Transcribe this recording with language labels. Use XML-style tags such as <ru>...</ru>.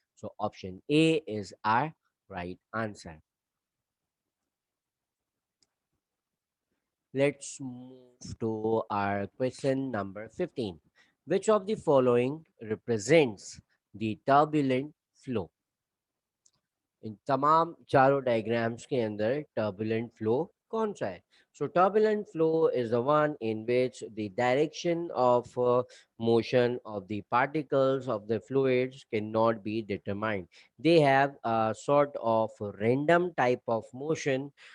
<en>So option A is our right answer. Let's move to our question number 15. Which of the following represents the turbulent flow?</en> <hi>इन तमाम चारों diagrams के अंदर turbulent flow कौन सा है?</hi> <en>So turbulent flow is the one in which the direction of motion of the particles of the fluids cannot be determined. They have a sort of random type of motion.</en>